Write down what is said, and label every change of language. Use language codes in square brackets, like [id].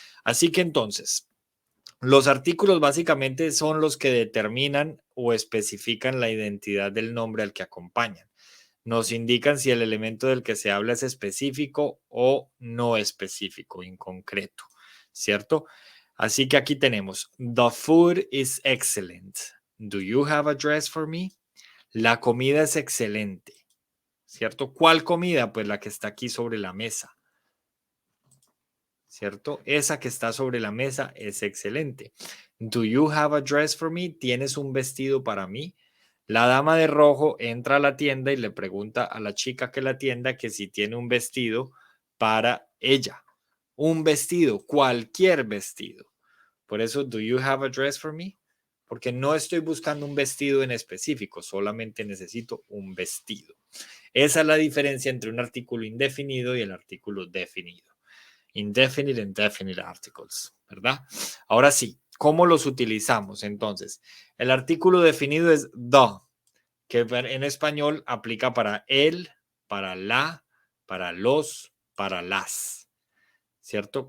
[es] Así que entonces, los artículos básicamente son los que determinan o especifican la identidad del nombre al que acompañan. Nos indican si el elemento del que se habla es específico o no específico, inconcreto, ¿cierto? Así que aquí tenemos, [en] the food is excellent. Do you have a dress for me? [es] La comida es excelente, ¿cierto? ¿Cuál comida? Pues la que está aquí sobre la mesa, ¿cierto? Esa que está sobre la mesa es excelente. [en] Do you have a dress for me? [es] ¿Tienes un vestido para mí? La dama de rojo entra a la tienda y le pregunta a la chica que la atienda que si tiene un vestido para ella. Un vestido, cualquier vestido. Por eso, [en] do you have a dress for me? [es] Porque no estoy buscando un vestido en específico, solamente necesito un vestido. Esa es la diferencia entre un artículo indefinido y el artículo definido. [en] Indefinite and definite articles, [es] ¿verdad? Ahora sí, ¿cómo los utilizamos? Entonces, el artículo definido es the, que en español aplica para el, para la, para los, para las, ¿cierto?